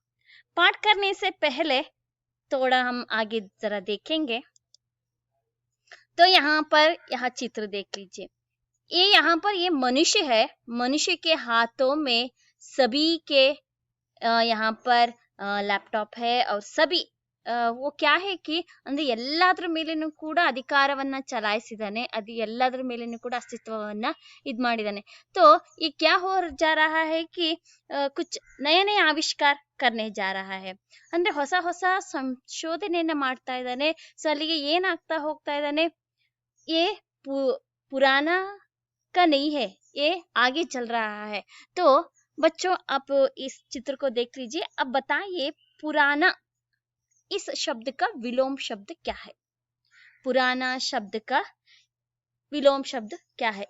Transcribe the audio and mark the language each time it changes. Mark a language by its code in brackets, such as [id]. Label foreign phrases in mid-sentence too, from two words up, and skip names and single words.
[hi] पाठ करने से पहले थोड़ा हम आगे जरा देखेंगे। तो यहाँ पर यह चित्र देख लीजिए। ये यहाँ पर ये मनुष्य है। मनुष्य के हाथों में सभी के यहाँ पर ಲ್ಯಾಪ್ಟಾಪ್ है और सभी वो क्या है कि [kn] ಅಂದ್ರೆ ಎಲ್ಲಾದ್ರ ಮೇಲೇನೂ ಕೂಡ ಅಧಿಕಾರವನ್ನ ಚಲಾಯಿಸಿದಾನೆ, ಅದು ಎಲ್ಲಾದ್ರ ಮೇಲೇನೂ ಕೂಡ ಅಸ್ತಿತ್ವವನ್ನ ಇದ್ ಮಾಡಿದಾನೆ। [hi] तो ये क्या हो जा रहा है कि कुछ नए नए आविष्कार करने जा रहा है, [kn] ಅಂದ್ರೆ ಹೊಸ ಹೊಸ ಸಂಶೋಧನೆಯನ್ನ ಮಾಡ್ತಾ ಇದ್ದಾನೆ। ಸೊ ಅಲ್ಲಿಗೆ ಏನಾಗ್ತಾ ಹೋಗ್ತಾ ಇದ್ದಾನೆ, [hi] ये पुराना का नहीं है, ये आगे चल रहा है। तो बच्चों, आप इस चित्र को देख लीजिए। अब बताइए पुराना इस शब्द का विलोम शब्द क्या है? पुराना शब्द का विलोम शब्द क्या है?